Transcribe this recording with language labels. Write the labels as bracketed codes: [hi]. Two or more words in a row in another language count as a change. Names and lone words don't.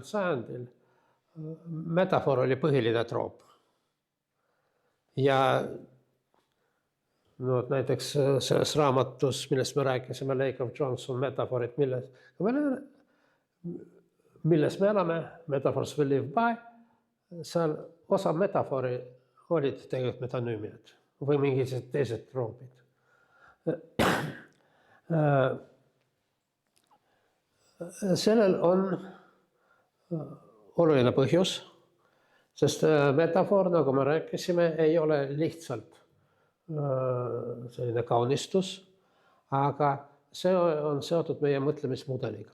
[et] sajandil, metafoor oli põhiline troop. Ja näiteks selles raamatus, millest me rääkisime, Lake of Johnson metafoorid, milles me elame, metaphors we live by, seal osa metafoori olid tegelikult metonüümiad või mingisugused teised troopid. Sellel on oluline põhjus, sest metafoor, nagu me rääkisime, ei ole lihtsalt selline kaunistus, aga see on seotud meie mõtlemismudeliga.